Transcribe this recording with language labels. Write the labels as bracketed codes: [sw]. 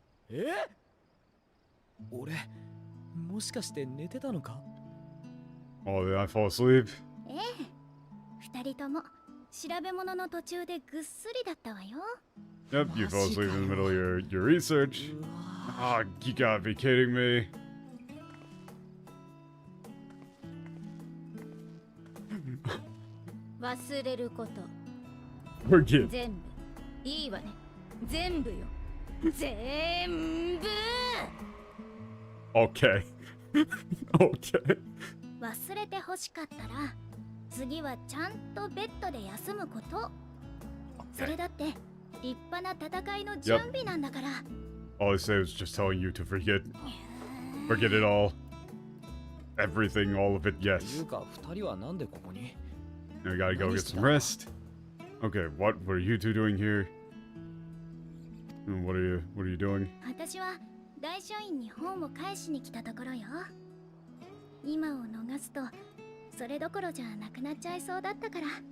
[ja] え俺もしかして寝てたのか？ [en] Oh, did I fall asleep? [ja] ええ、二人とも調べ物の途中でぐっすりだったわよ。 [en] Yep, you fell asleep in the middle of your research. うわ Ah, you gotta be kidding me. [ja] 忘れること [en] Forget. [ja] 全部いいわね。全部よ。全部 [en] Okay. Okay. [ja] 忘れて欲しかったら次はちゃんとベッドで休むこと。それだって立派な戦いの準備なんだから。 [en] All I say was just telling you to forget. Forget it all. Everything, all of it, [ja] ていう [en] yes. [ja] か二人はなんでここに？ [en] Now we gotta go get some rest. Okay, what are you two doing here? And what are you doing? [ja] 私は大書院に本を返しに来たところよ。今を逃すとそれどころじゃなくなっちゃいそうだったから。